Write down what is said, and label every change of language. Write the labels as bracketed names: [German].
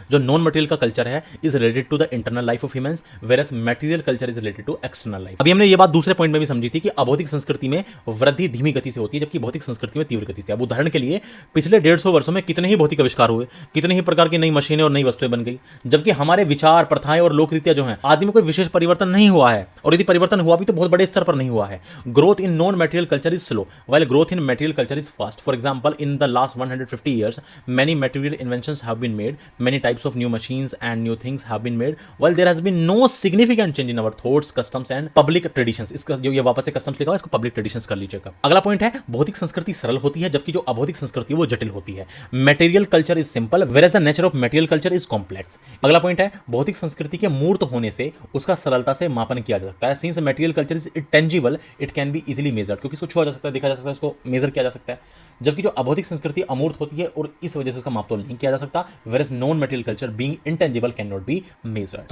[Hindi] जो non material का culture है is related to the internal life of humans, whereas material culture is related to external life. अभी हमने ये बात दूसरे पॉइंट में भी समझी थी कि अभौतिक संस्कृति में वृद्धि धीमी गति से होती है, जबकि भौतिक संस्कृति में तीव्र गति से। अब उदाहरण के लिए पिछले 150 वर्षों में कितने ही भौतिक आविष्कार हुए, कितने ही प्रकार की नई मशीनें और नई वस्तुएं बन गई, जबकि हमारे विचार, प्रथाएं और लोक रीतियां जो हैं आदि में कोई विशेष परिवर्तन नहीं हुआ है, और यदि परिवर्तन हुआ भी तो बहुत बड़े स्तर पर नहीं हुआ है। [English] Growth in non material culture is slow while growth in material culture is fast. For example, in the last 150 years many material inventions have been made, many types of new machines and new things have been made, while there has been no significant change in our thoughts, customs and public traditions। [Hindi] इसका जो ये वापस से customs लिखा हुआ है इसको public traditions कर लीजिएगा। अगला पॉइंट है, भौतिक संस्कृति सरल होती है जबकि जो अभौतिक संस्कृति है वो जटिल होती है। [English] Material culture is simple whereas the nature of material culture is complex। [Hindi] अगला पॉइंट है, भौतिक संस्कृति के मूर्त होने से उसका सरलता से मापन किया जा सकता है। [English] Since material culture is tangible, it can be easily measured, [Hindi] क्योंकि इसको छुआ जा सकता है, देखा जा सकता है, इसको मेजर किया जा सकता है। जबकि जो अभौतिक संस्कृति अमूर्त होती है और इस वजह से उसका मापतोल नहीं किया जा सकता, whereas non material culture being intangible can not be measured.